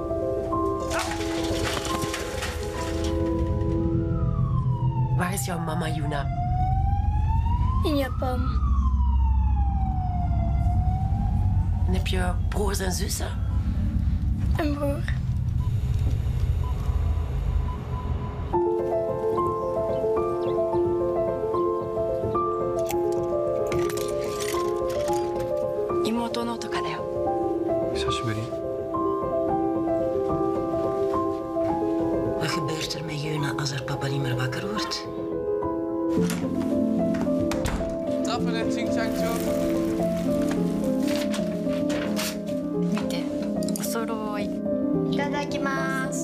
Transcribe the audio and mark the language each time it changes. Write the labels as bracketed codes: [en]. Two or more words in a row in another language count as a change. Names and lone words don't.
[nl] Waar is jouw mama, Yuna? In Japan. En heb je broers en zussen? Een broer. [ja] 妹 の トカ だ よ. 久しぶり. [nl] Wat gebeurt er met Juna als haar papa niet meer wakker wordt? Trappen en zigzag zo. [ja] お揃い。いただきます。